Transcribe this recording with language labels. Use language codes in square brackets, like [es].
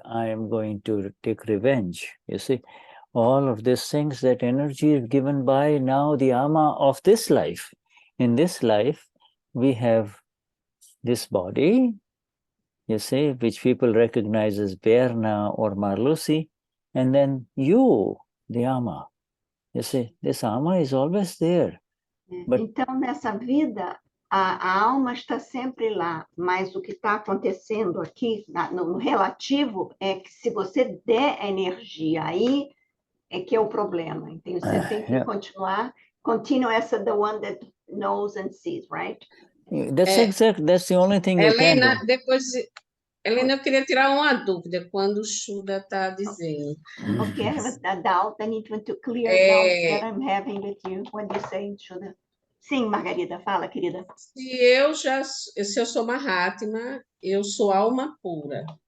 [en] I am going to take revenge. You see, all of these things, that energy is given by now the Ama of this life. In this life, we have this body, you see, which people recognize as Berna or Marlusi, and then you, the Ama. You see, this Ama is always there. But [pt] então, nessa vida, a alma está sempre lá, mas o que está acontecendo aqui, no relativo, é que se você der a energia aí, é que é o problema. Então, você tem que continuar, continue essa [en] the one that knows and sees, right? That's exact. That's the only thing you can do. [pt] Helena, eu queria tirar uma dúvida quando o Shuddha está dizendo. [en] Okay, I have a doubt. I need to clear doubt that I'm having with you when you say Shuddha. [pt] Sim, Margarida, fala, querida. Se eu sou Mahatma, eu sou alma pura.